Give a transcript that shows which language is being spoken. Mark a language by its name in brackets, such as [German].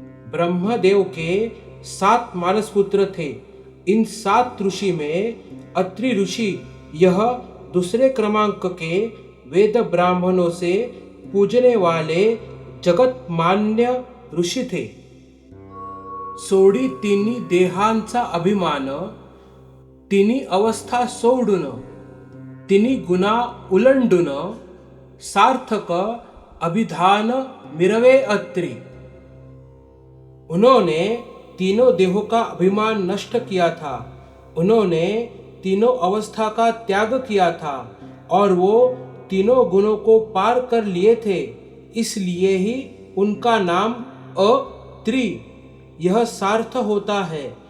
[Hindi] ब्रह्मदेव के 7 मानसपुत्र थे। इन 7 ऋषि में अत्रि ऋषि यह दूसरे क्रमांक के वेद ब्राह्मणों से पूजने वाले जगत मान्य ऋषि थे। [Marathi] सोडी तिन्ही देहांचा अभिमान, तिन्ही अवस्था सोडून, तिन्ही गुणा उलंडून, सार्थक अभिधान मिरवे अत्रि। [Hindi] उन्होंने तीनों देहों का अभिमान नष्ट किया था। उन्होंने तीनों अवस्था का त्याग किया था और वो तीनों गुणों को पार कर लिए थे। इसलिए ही उनका नाम अत्रि यह सार्थ होता है।